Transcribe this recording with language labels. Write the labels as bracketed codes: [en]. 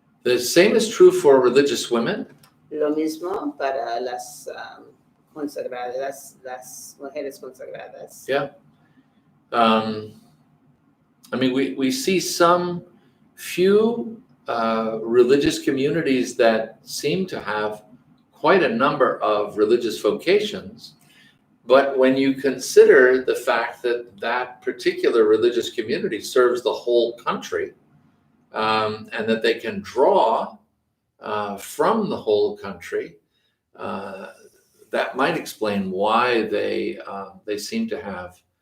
[en] The same is true for religious women. [es] Lo mismo para las consagradas, las mujeres consagradas. [en] Yeah. I mean, we see some few religious communities that seem to have quite a number of religious vocations, but when you consider the fact that that particular religious community serves the whole country, and that they can draw from the whole country, that might explain why they seem to have